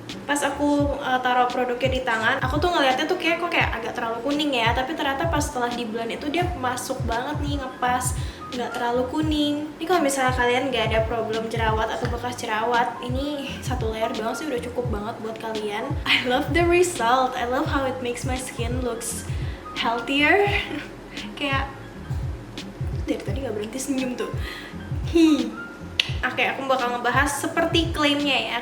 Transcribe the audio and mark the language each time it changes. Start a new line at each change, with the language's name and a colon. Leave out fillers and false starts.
Indonesian: Pas aku taruh produknya di tangan, aku tuh ngeliatnya tuh kayak kok kayak agak terlalu kuning ya. Tapi ternyata pas setelah di blend itu dia masuk banget nih, ngepas, nggak terlalu kuning. Ini kalau misalnya kalian nggak ada problem jerawat atau bekas jerawat, ini satu layer doang sih udah cukup banget buat kalian.
English: I love the result. I love how it makes my skin looks healthier.
Indonesian: Kayak dari tadi nggak berhenti senyum tuh. Oke, aku bakal ngebahas seperti klaimnya ya.